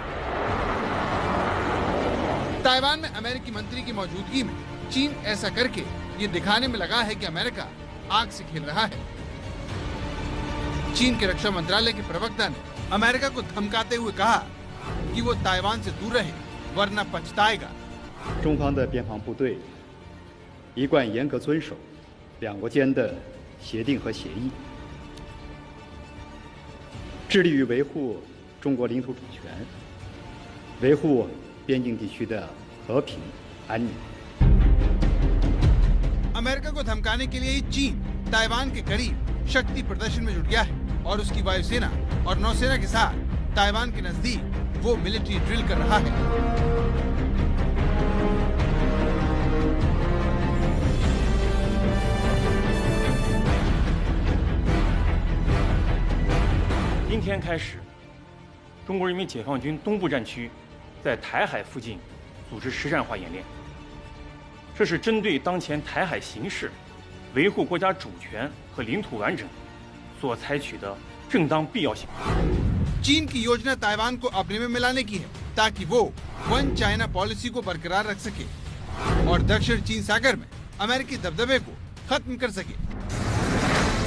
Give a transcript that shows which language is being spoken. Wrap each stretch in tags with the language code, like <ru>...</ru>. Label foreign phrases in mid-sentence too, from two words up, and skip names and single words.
<hi>ताइवान में अमेरिकी मंत्री की मौजूदगी में चीन ऐसा करके ये दिखाने में लगा है कि अमेरिका आग से खेल रहा है। चीन के रक्षा मंत्रालय के प्रवक्ता ने अमेरिका को धमकाते हुए कहा कि वो ताइवान से दूर रहे, वरना पछताएगा।</hi> <zh>中方的边防部队一贯严格遵守两国间的协定和协议，致力于维护中国领土主权，维护边境地区的和平安宁。</zh> <hi>अमेरिका को धमकाने के लिए ही चीन ताइवान के करीब शक्ति प्रदर्शन में जुट गया है और उसकी वायुसेना और नौसेना के साथ ताइवान के नजदीक वो</hi> <en>military drill</en> <hi>कर रहा है।</hi> <zh>今天开始，中国人民解放军东部战区在台海附近组织实战化演练。这是针对当前台海形势，维护国家主权和领土完整所采取的正当必要性。</zh> <hi>चीन की योजना ताइवान को अपने में मिलाने की है, ताकि वो</hi> <en>one China policy</en> <hi>को बरकरार रख सके और दक्षिण चीन सागर में अमेरिकी दबदबे को खत्म कर सके।</hi>